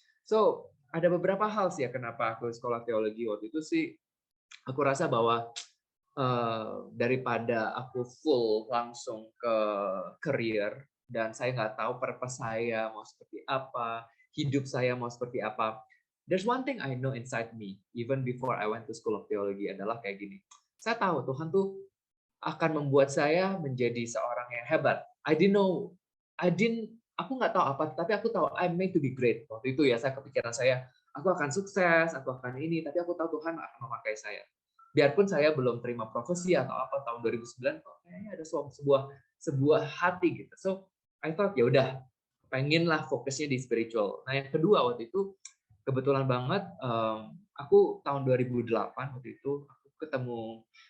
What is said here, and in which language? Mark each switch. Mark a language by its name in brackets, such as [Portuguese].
[Indonesian] So, ada beberapa hal sih ya kenapa aku sekolah teologi waktu itu sih. Aku rasa bahwa daripada aku full langsung ke career dan saya nggak tahu purpose saya mau seperti apa, hidup saya mau seperti apa. [English] There's one thing I know inside me, even before I went to School of Theology, [Indonesian] adalah kayak gini. Saya tahu Tuhan tuh akan membuat saya menjadi seorang yang hebat. [English] I didn't know, [Indonesian] aku nggak tahu apa, tapi aku tahu [English] I'm made to be great. [Indonesian] Waktu itu ya saya kepikiran saya, aku akan sukses, aku akan ini, tapi aku tahu Tuhan akan memakai saya. Biarpun saya belum terima profesi atau apa tahun 2009, kok kayaknya ada sebuah hati gitu. [English] So I thought [Indonesian] ya udah, pengenlah fokusnya di spiritual. Nah yang kedua waktu itu kebetulan banget aku tahun 2008 waktu itu aku ketemu